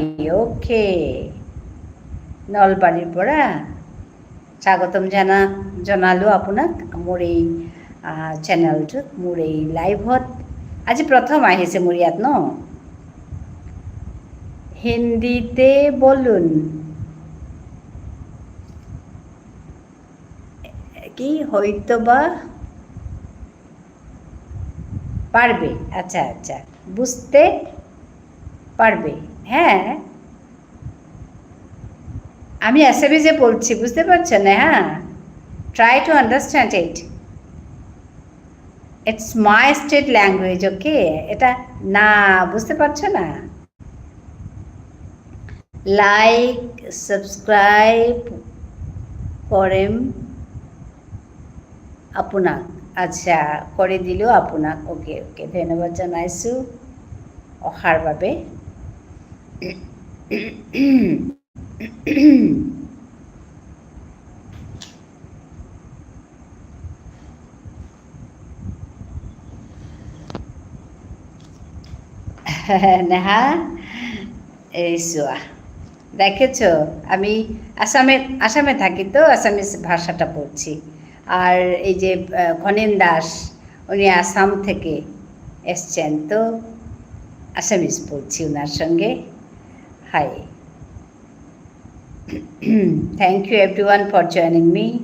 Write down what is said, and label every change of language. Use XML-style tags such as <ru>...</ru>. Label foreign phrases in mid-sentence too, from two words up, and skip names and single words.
<as>অ'কে, নলবাৰীৰ পৰা স্বাগতম জনালোঁ আপোনাক মোৰ এই চেনেলটোত, মোৰ এই লাইভত। আজি প্ৰথম আহিছে মোৰ ইয়াত ন?</as> <bn>হিন্দীতে বলুন। কি হয়তোবা পারবে। আচ্ছা আচ্ছা, বুঝতে পারবে। হ্যাঁ, আমি অ্যাসামিজে বলছি, বুঝতে পারছেন?</bn> <en>হ্যাঁ, try to understand it. it's my state language.</en> <bn>ওকে, এটা না বুঝতে পারছো না?</bn> <en>like subscribe</en> <as>করেম আপোনাক। আচ্ছা, কৰি দিলোঁ আপোনাক। অ'কে অ'কে, ধন্যবাদ জনাইছোঁ অহাৰ বাবে। নেহা, এই চোৱা,</as> <bn>দেখেছ আমি আসামে থাকি তো আসামিস ভাষাটা পড়ছি। আর এই যে খনেন দাস, উনি আসাম থেকে এসছেন, তো আসামিস পড়ছি ওনার সঙ্গে।</bn> <en>hi, thank you everyone for joining me.</en>